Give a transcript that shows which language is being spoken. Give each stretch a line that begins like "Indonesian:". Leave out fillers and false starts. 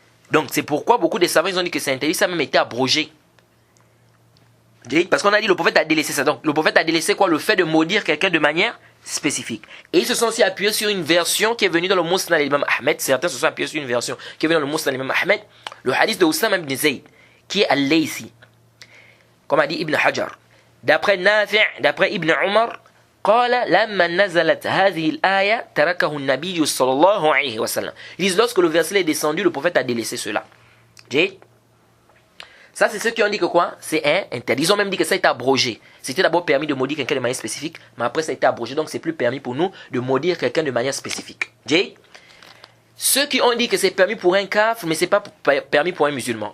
French: Donc c'est pourquoi beaucoup de savants ils ont dit que c'est interdit, ça a même été abrogé. Parce qu'on a dit le prophète a délaissé ça. Donc le prophète a délaissé quoi? Le fait de maudire quelqu'un de manière spécifique. Et ils se sont aussi appuyés sur une version qui est venue dans le Musnad l'imam Ahmed. Certains se sont appuyés sur une version qui est venue dans le Musnad l'imam Ahmed. Le hadith de Oussama ibn Zayd, qui est al-Laysi. Comme a dit Ibn Hajar. D'après Nafi', d'après Ibn Umar,
Arabic: قال لما نزلت هذه الآية تركه النبي صلى الله عليه وسلم.
French: Ils disent lorsque le verset est descendu, le prophète a délaissé cela. Ça, c'est ceux qui ont dit que quoi? C'est interdit. Ils ont même dit que ça a été abrogé. C'était d'abord permis de maudire quelqu'un de manière spécifique, mais après ça a été abrogé, donc c'est plus permis pour nous de maudire quelqu'un de manière spécifique. Ceux qui ont dit que c'est permis pour un kafir, mais c'est pas permis pour un musulman.